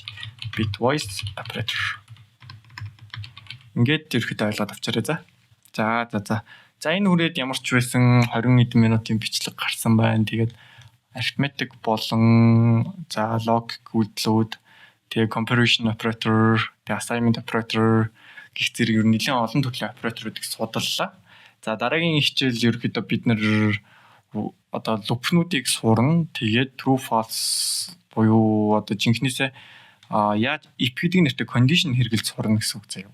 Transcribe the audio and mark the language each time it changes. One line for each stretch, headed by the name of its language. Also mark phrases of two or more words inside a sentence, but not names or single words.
English: Bitwise operator.
Mongolian: Ингээд ерөөхдөө ойлгоод авчаарай за. За энэ үрээд ямар ч байсан 20 эдэн минутын бичлэг гарсан байна. Тэгээд arithmetic болон за logic үйлдэлүүд тэгээ
English: comparison operator,
Mongolian: тэгээ
English: assignment operator
Mongolian: гэх зэрэг ер нь нэлээд олон төрлийн операторуудыг судаллаа. За дараагийн хичээл ерөөхдөө бид нэр одоо лупнуудыг сурна. Тэгээд
English: true false
Mongolian: буюу одоо жинхнээсээ яаж if гэдэг нэртэй condition хэрэгэлж сурна гэсэн үг заяа.